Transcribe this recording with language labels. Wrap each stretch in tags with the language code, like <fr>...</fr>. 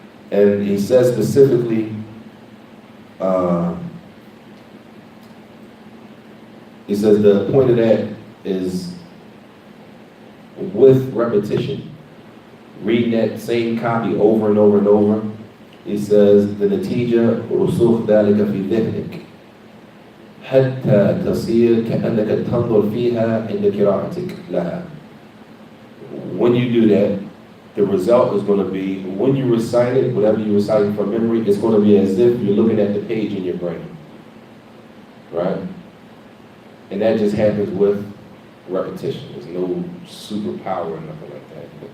<en>And he says specifically, he says the point of that is with repetition, reading that same copy over and over and over. He says the natija</en> <ar>رسوخ ذلك في ذهنك حتى تصير كأنك تنظر فيها عند قراءتك لها.</ar> <en>When you do that, the result is going to be, when you recite it, whatever you're reciting from memory, it's going to be as if you're looking at the page in your brain, right? And that just happens with repetition. There's no superpower or nothing like that.</en>